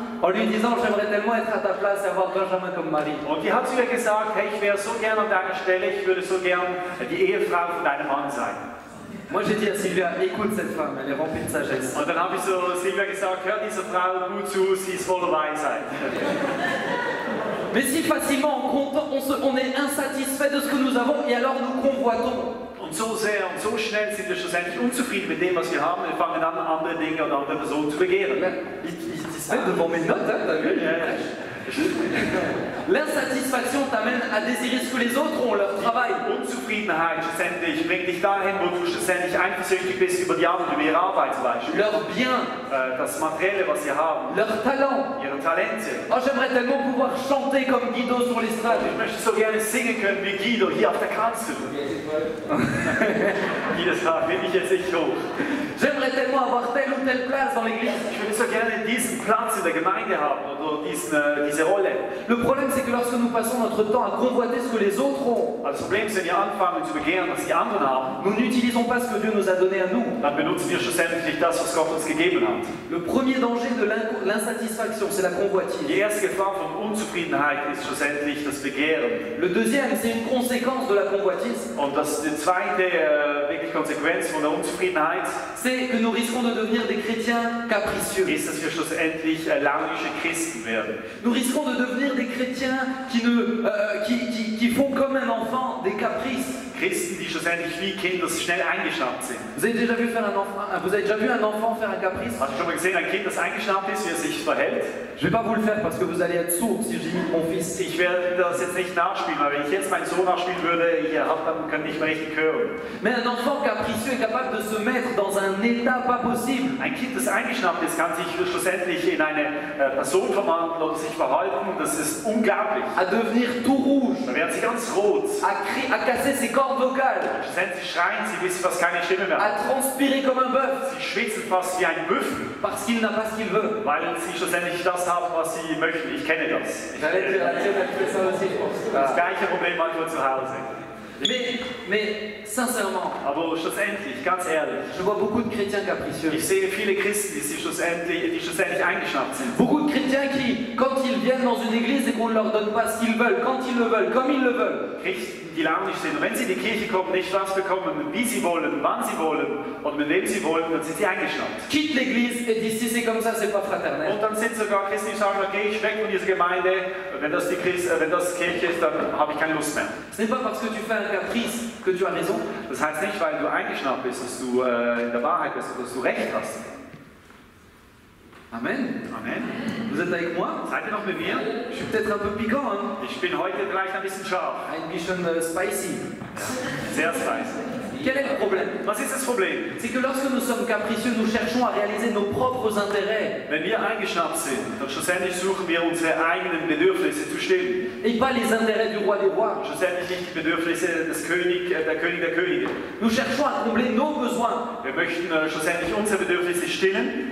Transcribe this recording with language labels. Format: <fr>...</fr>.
<fr>en lui disant j'aimerais tellement être à ta place et avoir Benjamin comme mari.</fr> <de>und die hat zu ihr gesagt, hey, ich wäre so gern an deiner Stelle, ich würde so gern die Ehefrau von deinem Mann sein.</de> <fr>Moi j'ai dit à Sylvia, écoute cette femme, elle est remplie de sagesse.</fr> <de>Und dann habe ich so Silvia gesagt, hör dieser Frau gut zu, sie ist voller Weisheit.</de> <fr>Mais si facilement on est insatisfait de ce que nous avons et alors nous convoitons.</fr> <de>Und so sehr und so schnell sind wir schlussendlich unzufrieden mit dem, was wir haben. Wir fangen an, andere Dinge oder andere Personen zu begehren.</de> <fr>Il se met devant mes notes, hein, t'as vu? L'insatisfaction t'amène à désirer ce que les autres ont, leur travail.</fr> <de>Unzufriedenheit schlussendlich bringt dich dahin, wo du schlussendlich eifersüchtig bist über die anderen, über ihre Arbeit zum Beispiel.</de> <fr>Leur bien,</fr> <de>das Materielle, was sie haben,</de> <fr>leur talent.</fr> <de>ihre Talente.</de> <fr>Oh, j'aimerais tellement pouvoir chanter comme Guido sur l'estrade.</fr> <de>Ich möchte so gerne singen können wie Guido hier auf der Kanzel. Jedes Tag bin ich jetzt nicht hoch.</de> <fr>J'aimerais tellement avoir telle ou telle place dans l'église.</fr> <de>Ich würde so gerne diesen Platz in der Gemeinde haben oder diese Rolle.</de> <fr>Le problème, c'est que lorsque nous passons notre temps à convoiter ce que les autres ont,</fr> <de>Also das Problem ist, wenn wir anfangen zu begehren, was die anderen haben,</de> <fr>nous n'utilisons pas ce que Dieu nous a donné à nous.</fr> <de>dann benutzen wir schlussendlich nicht das, was Gott uns gegeben hat.</de> <fr>Le premier danger de l'insatisfaction, c'est la convoitise.</fr> <de>Die erste Gefahr von Unzufriedenheit ist schlussendlich das Begehren.</de> <fr>Le deuxième, c'est une conséquence de la convoitise.</fr> <de>Und die zweite wirklich Konsequenz von der Unzufriedenheit</de> <fr>C'est que nous risquons de devenir des chrétiens capricieux.</fr> <de>ist, dass wir schlussendlich launische Christen werden.</de> <fr>Nous risquons de devenir des chrétiens qui font comme un enfant des caprices.</fr> <de>Christen, die schlussendlich wie Kinder schnell eingeschnappt sind.</de> <fr>Vous avez déjà vu un enfant faire un caprice?</fr> <de>Hast du schon mal gesehen, ein Kind, das eingeschnappt ist, wie er sich verhält?</de> <fr>Je ne vais pas vous le faire parce que vous allez être sourd si j'imite mon fils.</fr> <de>Ich werde das jetzt nicht nachspielen, weil wenn ich jetzt meinen Sohn nachspielen würde, dann kann ich nicht mehr richtig hören.</de> <fr>Mais un enfant capricieux est capable de se mettre dans un état pas possible.</fr> <de>Ein Kind, das eingeschnappt ist, kann sich schlussendlich in eine Person verwandeln oder sich verhalten. Das ist unglaublich.</de> <fr>À devenir tout rouge,</fr> <de>Da werden sie ganz rot.</de> <fr>à casser ses cordes vocales,</fr> <de>Schlussendlich schreien sie, bis sie fast keine Stimme mehr haben.</de> <fr>à transpirer comme un bœuf,</fr> <de>Sie schwitzen fast wie ein Büffel,</de> <fr>parce qu'il n'a pas ce qu'il veut.</fr> <de>weil sie schlussendlich das haben, was sie möchten. Ich kenne das.</de> <fr>J'allais dire, la tienne, elle fait ça aussi, je pense.</fr> <de>Das gleiche Problem manchmal zu Hause.</de> <fr>Mais sincèrement,</fr> <de>Aber schlussendlich, ganz ehrlich,</de> <fr>je vois beaucoup de chrétiens capricieux.</fr> <de>ich sehe viele Christen, die schlussendlich eingeschnappt sind.</de> <fr>Beaucoup de chrétiens qui, quand ils viennent dans une église et qu'on ne leur donne pas ce qu'ils veulent, quand ils le veulent, comme ils le veulent,</fr> <de>Christen, die launisch sind. Und wenn sie in die Kirche kommen, nicht das bekommen, wie sie wollen, wann sie wollen und mit wem sie wollen, dann sind sie eingeschnappt.</de> <fr>quittent l'église et disent si c'est comme ça, c'est pas fraternel.</fr> <de>Und dann sind sogar Christen, die sagen, okay, ich weg von dieser Gemeinde, wenn das Kirche ist, dann habe ich keine Lust mehr.</de> <fr>Ce n'est pas parce que tu fais un caprice que tu as raison.</fr> <de>Das heißt nicht, weil du eingeschnappt bist, dass du in der Wahrheit bist, dass du Recht hast.</de> <fr>Amen.</fr> <de>Amen.</de> <fr>Vous êtes avec moi?</fr> <de>Seid ihr noch mit mir?</de> <fr>Je suis peut-être un peu piquant, hein?</fr> <de>Ich bin heute vielleicht ein bisschen scharf. Ein bisschen spicy. Sehr spicy.</de> <fr>Quel est le problème?</fr> <de>Was ist das Problem?</de> <fr>C'est que lorsque nous sommes capricieux, nous cherchons à réaliser nos propres intérêts</fr> <de>Wenn wir eingeschnappt sind, dann schlussendlich suchen wir unsere eigenen Bedürfnisse zu stillen.</de> <fr>et pas les intérêts du roi des rois.</fr> <de>Schlussendlich nicht die Bedürfnisse des König der Könige.</de> <fr>Nous cherchons à combler nos besoins,</fr> <de>Wir möchten schlussendlich unsere Bedürfnisse stillen,</de>